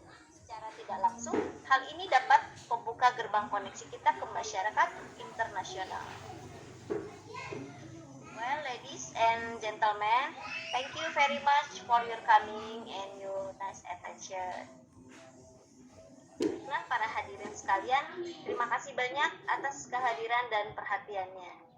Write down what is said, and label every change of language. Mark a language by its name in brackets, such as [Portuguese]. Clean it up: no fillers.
[Indonesian] Secara tidak langsung, hal ini dapat membuka gerbang koneksi kita ke masyarakat internasional. [English] Well, ladies and gentlemen, thank you very much for your coming and your nice attention. [Indonesian] Nah, para hadirin sekalian, terima kasih banyak atas kehadiran dan perhatiannya.